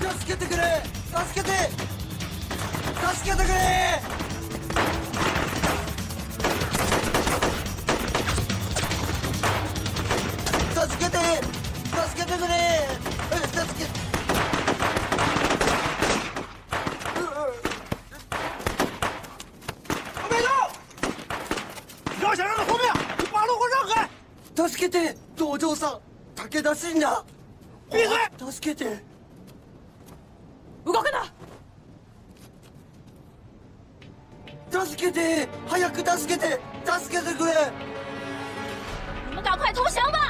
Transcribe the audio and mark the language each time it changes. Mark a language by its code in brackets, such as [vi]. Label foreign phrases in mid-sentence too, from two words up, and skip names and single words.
[ja] けてくれ助けて助けてくれ助けて助けてくれ助けて [zh] 要想让他活命，你把路给我让开！ [ja] 助けて道場さん武田信也 [zh] 闭嘴！ [ja] 助けて動くな！助けて早く助けて助けてくれ [zh] 你们赶快投降吧！